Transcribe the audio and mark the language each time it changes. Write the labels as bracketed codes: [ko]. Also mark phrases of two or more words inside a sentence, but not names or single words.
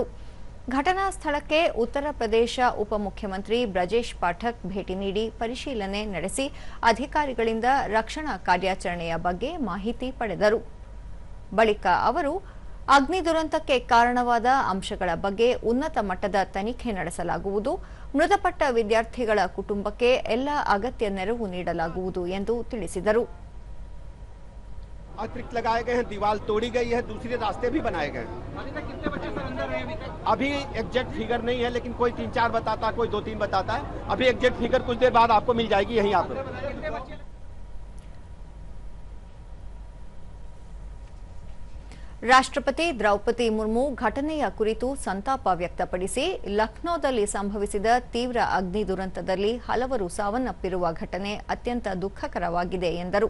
[kn] ಘಟನಾ ಸ್ಥಳಕ್ಕೆ ಉತ್ತರ ಪ್ರದೇಶ ಉಪಮುಖ್ಯಮಂತ್ರಿ ಬ್ರಜೇಶ್ ಪಾಠಕ್ ಭೇಟಿ ನೀಡಿ ಪರಿಶೀಲನೆ ನಡೆಸಿ ಅಧಿಕಾರಿಗಳಿಂದ ರಕ್ಷಣಾ ಕಾರ್ಯಾಚರಣೆಯ ಬಗ್ಗೆ ಮಾಹಿತಿ ಪಡೆದರು. ಬಳಿಕ ಅವರು ಅಗ್ನಿ ದುರಂತಕ್ಕೆ ಕಾರಣವಾದ ಅಂಶಗಳ ಬಗ್ಗೆ ಉನ್ನತ ಮಟ್ಟದ ತನಿಖೆ ನಡೆಸಲಾಗುವುದು, ಮೃತಪಟ್ಟ ವಿದ್ಯಾರ್ಥಿಗಳ ಕುಟುಂಬಕ್ಕೆ ಎಲ್ಲ ಅಗತ್ಯ ನೆರವು ನೀಡಲಾಗುವುದು ಎಂದು ತಿಳಿಸಿದರು. [hi] अतिरिक्त लगाए गए हैं, दीवार तोड़ी गई है, दूसरे रास्ते भी बनाए गए हैं। अभी [en] exact figure [hi] नहीं है, लेकिन कोई 3-4 बताता है, कोई 2-3 बताता है। अभी [en] exact figure [hi] कुछ देर बाद आपको मिल जाएगी यहीं आप। [kn] ರಾಷ್ಟ್ರಪತಿ ದ್ರೌಪದಿ ಮುರ್ಮು ಘಟನೆಯ ಕುರಿತು ಸಂತಾಪ ವ್ಯಕ್ತಪಡಿಸಿ ಲಖನೌದಲ್ಲಿ ಸಂಭವಿಸಿದ ತೀವ್ರ ಅಗ್ನಿ ದುರಂತದಲ್ಲಿ ಹಲವರು ಸಾವನ್ನಪ್ಪಿರುವ ಘಟನೆ ಅತ್ಯಂತ ದುಃಖಕರವಾಗಿದೆ ಎಂದರು.